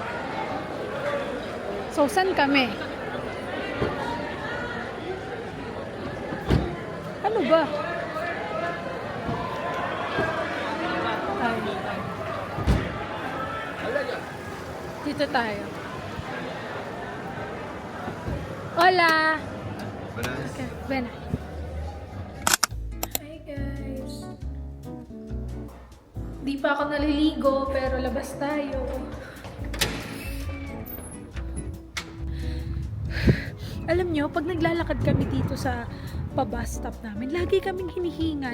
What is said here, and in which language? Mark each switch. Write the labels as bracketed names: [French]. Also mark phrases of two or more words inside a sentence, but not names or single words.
[Filipino] So, saan kami? Ano ba? Ay. Dito tayo. [Spanish] Hola! Okay, ven. [English] Hi guys! [Filipino] Di pa ako naliligo, pero labas tayo. Alam nyo, pag naglalakad kami dito sa pa-bus stop namin, lagi kaming hinihingal.